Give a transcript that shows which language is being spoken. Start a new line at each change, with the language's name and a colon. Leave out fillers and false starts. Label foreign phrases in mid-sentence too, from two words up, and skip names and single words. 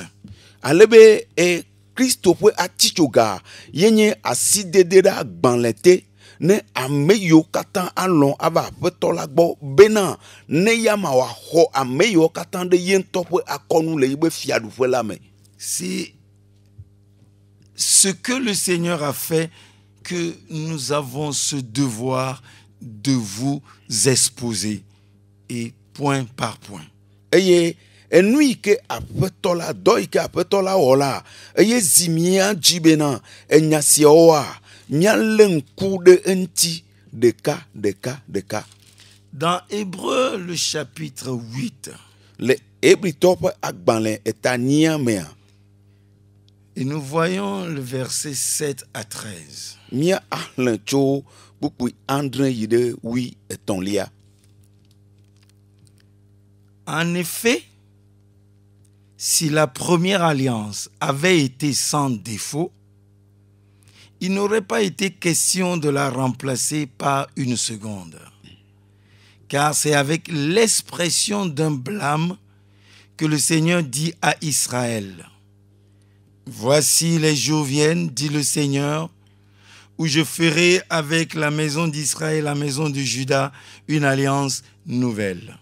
Ewe: Ale be Kristo ƒe atitsoga yenye asidede ɖe agbalẽ te ne ame yiwo katã alɔ̃ ava aƒetɔ la gbɔ bena ne ya ma wòaxɔ ame yiwo katã ɖe ye ŋutɔ ƒe akɔnu le yibe fiaɖuƒe la me.
French: C'est ce que le Seigneur a fait que nous avons ce devoir de vous exposer, et point par point.
Ewe: Eye enu yi ke aƒetɔ la dɔ yi ke aƒetɔ la wɔ la eye zi mía dzi bena enya siawoa míalé ŋku ɖe eŋuti ɖeka.
French: Dans Hébreux, le chapitre 8,
Ewe: Le Hebritɔwo ƒe agbalẽ etania mea
French: et nous voyons le verset 7 à 13.
Ewe: mía axlẽ tso kpukpui andre yi ɖe 13.
French: En effet, si la première alliance avait été sans défaut, il n'aurait pas été question de la remplacer par une seconde. Car c'est avec l'expression d'un blâme que le Seigneur dit à Israël: voici les jours viennent, dit le Seigneur, où je ferai avec la maison d'Israël, la maison de Juda, une alliance nouvelle.